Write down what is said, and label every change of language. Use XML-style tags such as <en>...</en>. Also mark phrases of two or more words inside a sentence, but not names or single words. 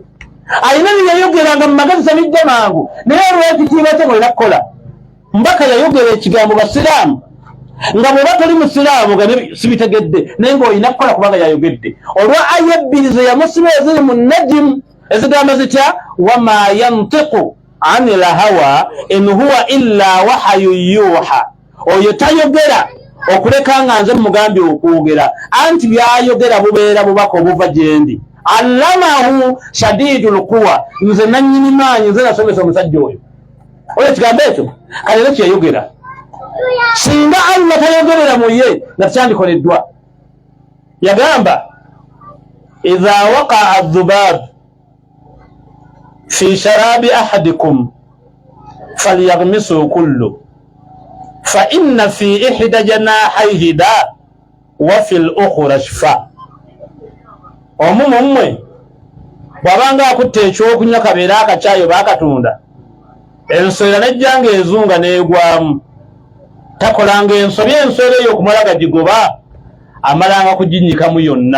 <lg>Alina bye yayogeranga mu magezi sabijja mangu naye olw'ekitiibwa kye mulina kukola. Mbaka yayogera ekigambo basiraamu nga bw'oba toli musiraamu nga sibitegedde naye ng'olina kukola kubanga yayogedde. Olwa aya ebbiri ze yamusiba eziri mu Najm ezigamba zitya</lg> <ar>وما ينطق عن الهوى إن هو إلا وحي يوحى,</ar> <lg>oyo tayogera okuleka nga nze mugambye okwogera anti byayogera bubeera bubaka obuva gyendi.</lg> <ar>علمه شديد القوى,</ar> <lg>nze nannyini maanyi, nze nasomesa omusajja oyo. Oyo ekigambo ekyo kalero kyeyogera. Singa Allah tayogerera mu ye nakyandikoleddwa.</lg> <ar>Yagamba إذا وقع الذباب في شراب أحدكم فليغمسه كله فإن في إحدى جناحيه داء وفي الأخرى شفاء.</ar> <lg>Omumwe bwabanga akutte ekyokunywa kabeera akacaayo baakatunda, enswera nejjanga ezunga neegwamu, takolanga ensobi enswera eyo okumala gagigoba, amalanga kuginyikamu yonna.</lg>